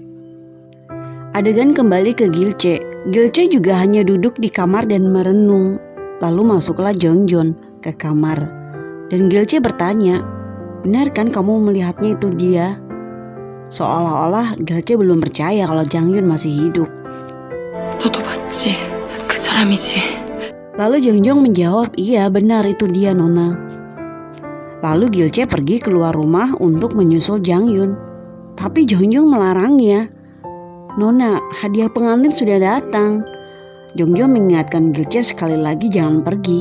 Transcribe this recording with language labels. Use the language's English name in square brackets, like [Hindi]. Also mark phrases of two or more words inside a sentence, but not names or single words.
[Indonesian] Adegan kembali ke Gilce. Gilce juga hanya duduk di kamar dan merenung. Lalu masuklah Jong Jon ke kamar. Dan Gilce bertanya, benar kan kamu melihatnya itu dia? Seolah-olah Gilce belum percaya kalau Jang Yun masih hidup. [Korean] 너도 봤지? 그 사람이지. [Indonesian] Lalu Jong Jon menjawab, iya benar itu dia Nona. Lalu Gilce pergi keluar rumah untuk menyusul Jang Yun. Tapi Jong Jon melarangnya. Nona, hadiah pengantin sudah datang. Jong Jon mengingatkan Gilce sekali lagi jangan pergi.